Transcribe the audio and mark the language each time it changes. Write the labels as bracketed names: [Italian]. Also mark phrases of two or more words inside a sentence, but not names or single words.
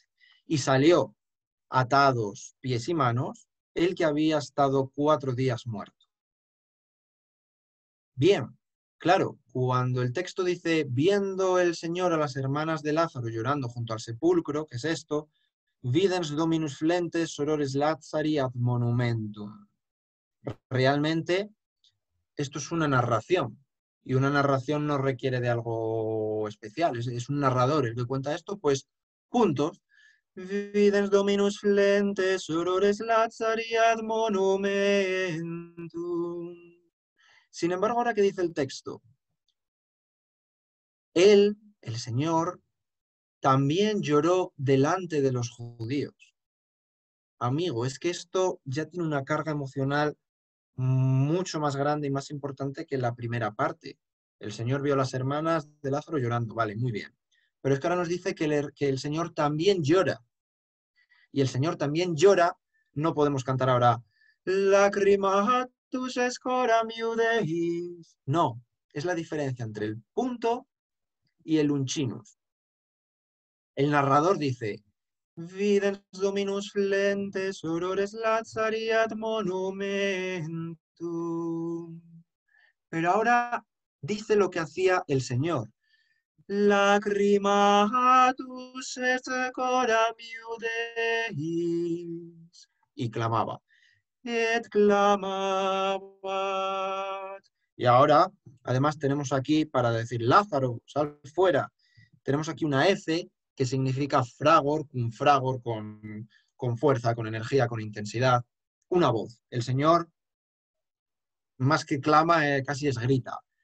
[Spanish] Y salió, atados pies y manos, el que había estado 4 días muerto. Bien, claro, cuando el texto dice, viendo el Señor a las hermanas de Lázaro llorando junto al sepulcro, ¿qué es esto? [Latin] Videns dominus flentes sorores Lazari ad monumentum. [Spanish] Realmente, esto es una narración, y una narración no requiere de algo especial, es un narrador el que cuenta esto, pues juntos. [Latin] Videns dominus flentes sorores Lazari ad monumentum. [Spanish] Sin embargo, ahora que dice el texto, él, el Señor, también lloró delante de los judíos. Amigo, es que esto ya tiene una carga emocional mucho más grande y más importante que la primera parte. El Señor vio a las hermanas de Lázaro llorando, vale, muy bien. Pero es que ahora nos dice que el Señor también llora. Y el Señor también llora, no podemos cantar ahora [Latin] Lacrimatus escoram iudeis. [Spanish] No, es la diferencia entre el punto y el unchinus. El narrador dice [Latin] Videns dominus flentes aurores Lazari ad monumentum. [Spanish] Pero ahora dice lo que hacía el Señor. [Latin] Lacrimatus est coram iudeis. [Spanish] Y clamaba. [Latin] Et clamabat. [Spanish] Y ahora, además, tenemos aquí para decir Lázaro, sal fuera. Tenemos aquí una F que significa fragor, un fragor con fuerza, con energía, con intensidad. Una voz. El Señor, más que clama, casi es grita.